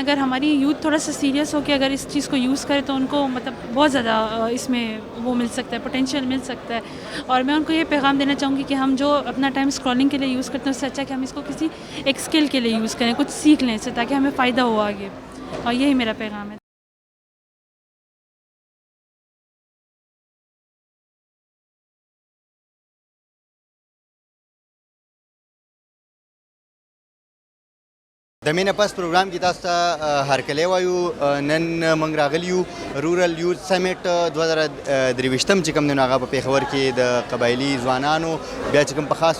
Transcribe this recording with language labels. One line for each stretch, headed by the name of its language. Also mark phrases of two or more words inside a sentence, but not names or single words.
Urdu: اگر ہماری یوتھ تھوڑا سا سیریس ہو کے اگر اس چیز کو یوز کرے تو ان کو مطلب بہت زیادہ اس میں وہ مل سکتا ہے, پوٹینشیل مل سکتا ہے. اور میں ان کو یہ پیغام دینا چاہوں گی کہ ہم جو اپنا ٹائم اسکرولنگ کے لیے یوز کرتے ہیں اس سے اچھا کہ ہم اس کو کسی ایک اسکل کے لیے یوز کریں, کچھ سیکھ لیں اس سے تاکہ ہمیں فائدہ ہو آگے. اور یہی میرا پیغام ہے.
Pashto: د مینه پس پروګرام کې تاسو ته هرکلی وایو. نن موږ راغلي یو
English: rural youth summit
Pashto: 2023 چې کوم دی نو هغه په پېښور کې د قبایلي ځوانانو بیا چې کوم په خاص